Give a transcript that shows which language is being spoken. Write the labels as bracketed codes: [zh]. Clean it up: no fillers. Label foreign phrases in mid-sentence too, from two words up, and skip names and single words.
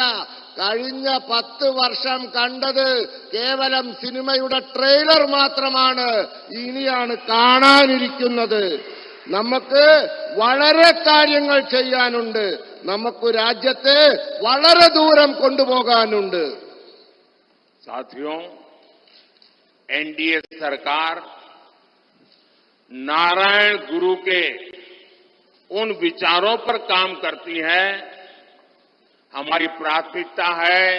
[ml] കഴിഞ്ഞ 10 വർഷം കണ്ടത് കേവലം സിനിമയുടെ ട്രെയിലർ മാത്രമാണ്. ഇനിയാണ് കാണാനിരിക്കുന്നത്. നമുക്ക് വളരെ കാര്യങ്ങൾ ചെയ്യാനുണ്ട്. നമുക്ക് രാജ്യത്തെ വളരെ ദൂരം കൊണ്ടുപോകാനുണ്ട്. [hi] साथियों, एनडीए सरकार नारायण गुरु के उन विचारों पर काम करती है। हमारी प्राथमिकता है